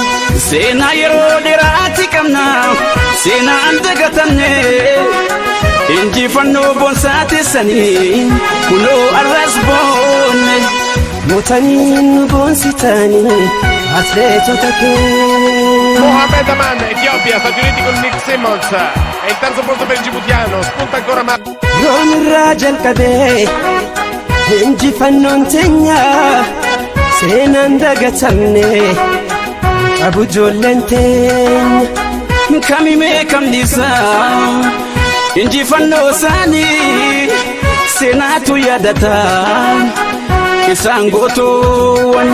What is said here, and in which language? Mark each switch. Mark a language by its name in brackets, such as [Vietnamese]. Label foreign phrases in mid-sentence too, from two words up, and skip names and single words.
[Oromo] seenaa yeroo dheeraati qabna seenaan dagatanne injifannoo boonsaa keessanii kunoo arras boonne mootanii nu boonsitanii atleetota keenya Mohamed Aman, [Italian] Etiopia, Stati Uniti con Nick Simmons. E il terzo posto per il djiboutiano. Spunta ancora [Oromo] roon irraa jalqabee injifannoon teenya seenaan dagatamne qabu ijoolleen teenya kamimee kamnisaa injifannoo isaanii seenaatu yaadata isaan gootoowwan